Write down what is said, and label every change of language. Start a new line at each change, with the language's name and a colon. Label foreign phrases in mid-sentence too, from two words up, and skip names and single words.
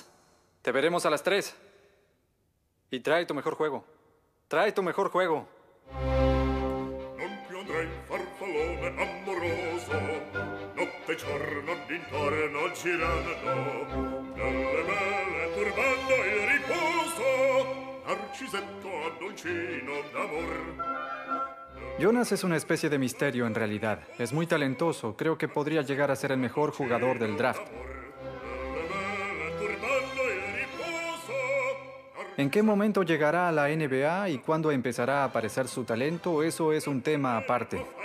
Spanish: Te veremos a las 3. Y trae tu mejor juego. Trae tu mejor juego.
Italian: Non più andrei in farfallone amoroso, notte e giorno d'intorno girando, nelle mele turbando il riposo, Narcisetto Addoncino d'amor.
Spanish: Jonas es una especie de misterio en realidad. Es muy talentoso. Creo que podría llegar a ser el mejor jugador del draft. ¿En qué momento llegará a la NBA y cuándo empezará a aparecer su talento? Eso es un tema aparte.